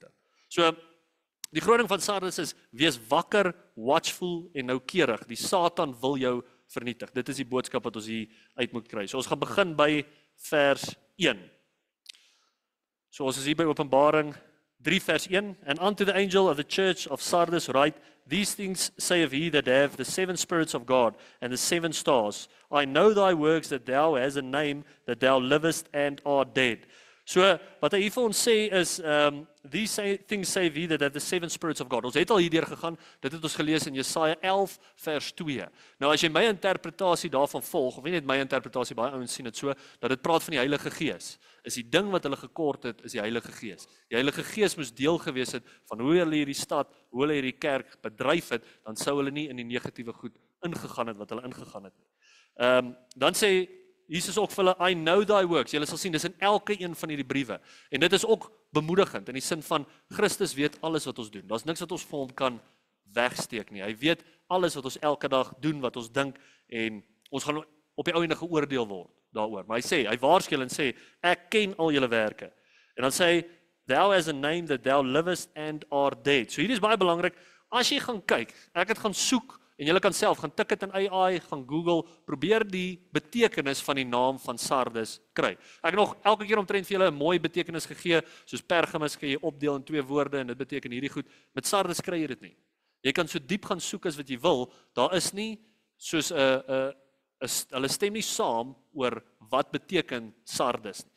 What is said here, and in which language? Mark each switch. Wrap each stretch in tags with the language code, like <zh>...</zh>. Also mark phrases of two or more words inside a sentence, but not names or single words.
<af>So die groot ding van Sardes is, wees wakker, watchful en noukeurig. Die Satan wil jou vernietig. Dit is die boodskap wat ons hier uit moet kry. So ons gaan begin by vers 1. So ons is hier by Openbaring 3 vers 1.</af> <en>And unto the angel of the church of Sardes write, these things saith he that have the 7 spirits of God and the 7 stars. I know thy works, that thou hast a name, that thou livest and art dead.</en> <af>So, wat hy hier vir ons sê is,</af> <en>these things say he that have the 7 spirits of God.</en> <af>Ons het al hierdeur gegaan, dit het ons gelees in Jesaja 11 vers 2. Nou as jy my interpretasie daarvan volg, of nie net my interpretasie, baie ouens sien dit so, dat dit praat van die Heilige Gees. Is die ding wat hulle gekort het, is die Heilige Gees. Die Heilige Gees moes deel gewees het van hoe hulle hierdie stad, hoe hulle hierdie kerk bedryf het, dan sou hulle nie in die negatiewe goed ingegaan het wat hulle ingegaan het nie. Dan sê Jesus ook vir hulle,</af> <en>I know thy works.</en> <af>Julle sal sien, dis in elke een van hierdie briewe. En dit is ook bemoedigend, in die sin van, Christus weet alles wat ons doen. Daar's niks wat ons vir hom kan wegsteek nie. Hy weet alles wat ons elke dag doen, wat ons dink, en ons gaan op die ou ende geoordeel word daaroor. Maar hy sê, hy waarsku en sê, ek ken al julle werke. En dan sê hy,</af> <en>thou has a name that thou livest and art dead.</en> <af>So hier is baie belangrik, as jy gaan kyk, ek het gaan soek, en julle kan self gaan tik dit in AI, gaan Google, probeer die betekenis van die naam van Sardes kry. Ek het nog elke keer omtrent vir julle 'n mooi betekenis gegee, soos Pergamus kan jy opdeel in 2 woorde, en dit beteken hierdie goed. Met Sardes kry jy dit nie. Jy kan so diep gaan soek as wat jy wil, daar is nie soos hulle stem nie saam oor wat beteken Sardes nie.</af>